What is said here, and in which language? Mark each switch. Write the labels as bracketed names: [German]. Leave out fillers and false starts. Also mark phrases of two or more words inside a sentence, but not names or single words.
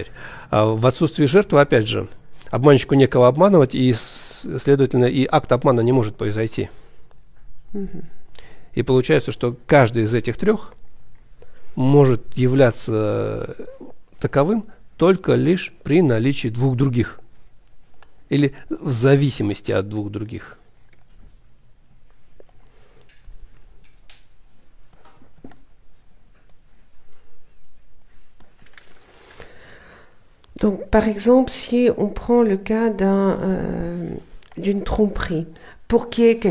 [Russian] В отсутствии жертвы, опять же, обманщику некого обманывать, и, следовательно, и акт обмана не может произойти. И получается, что каждый из этих трех может являться таковым только лишь при наличии двух других. Или в зависимости от двух других. [French] Donc, par exemple, si on prend le cas d'une tromperie, pour qu'il y ait